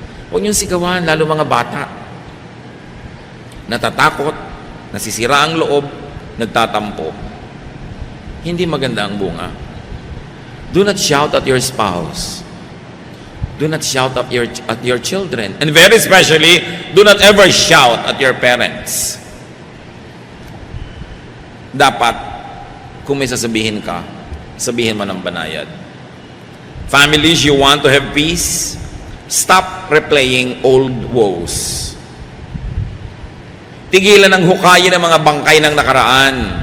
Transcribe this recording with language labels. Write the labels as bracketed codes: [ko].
[tl] Huwag nyo sigawan, lalo mga bata. Natatakot, nasisira ang loob, nagtatampo. Hindi maganda ang bunga. [en] Do not shout at your spouse. Do not shout at your children. And very especially, do not ever shout at your parents. [tl] Dapat, kung may sasabihin ka, sabihin mo ng banayad. [en] Families, you want to have peace? Stop replaying old woes. [tl] Tigilan ang hukayin ng mga bangkay ng nakaraan.